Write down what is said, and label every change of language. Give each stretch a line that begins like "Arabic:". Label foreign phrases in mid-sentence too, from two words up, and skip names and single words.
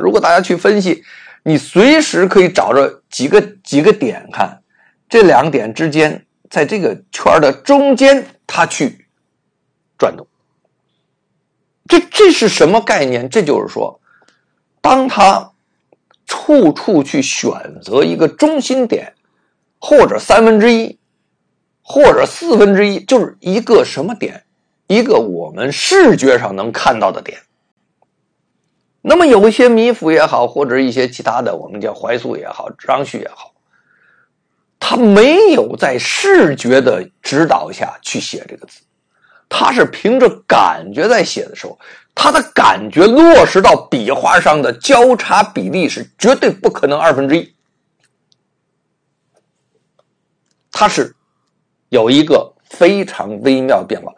Chinese: 如果大家去分析，你隨時可以找着幾個點看，這兩個點之間，在這個圈的中間，它去轉動。這是什麼概念？這就是說，當它處處去選擇一個中心點，或者1/3，或者 1/4，就是一個什麼點？一個我們視覺上能看到的點， 那麼有一些米芾也好，或者一些其他的我们叫懷素也好，张旭也好，他没有在视覺的指導下去寫這個字，他是憑着感覺在寫的時候，他的感覺落實到筆畫上的交叉比例是絕對不可能1/2，它是有一個非常微妙的變化。